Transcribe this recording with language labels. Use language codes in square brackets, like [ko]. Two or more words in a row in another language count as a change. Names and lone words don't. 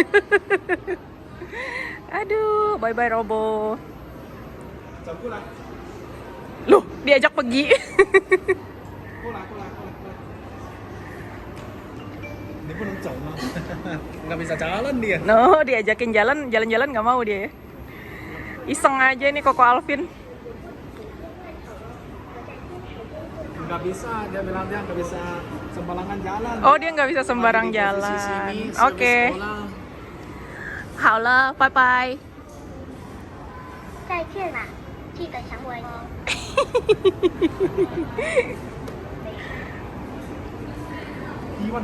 [id] Aduh, [en] bye bye [id] robot. [zh] 走过来， [id] Loh, diajak pergi. [zh] 过来，过来，过来，过来。你不能走吗？ [id] nggak bisa jalan dia. No, diajakin jalan-jalan nggak mau dia. Iseng aja nih Koko Alvin. Nggak bisa, dia bilang dia nggak bisa sembarangan jalan. Oh, dia nggak bisa sembarang Di posisi jalan. sini, Oke. sekolah. Halo, [en] bye bye. [zh] 再见啦，记得想我哦。 Iwan.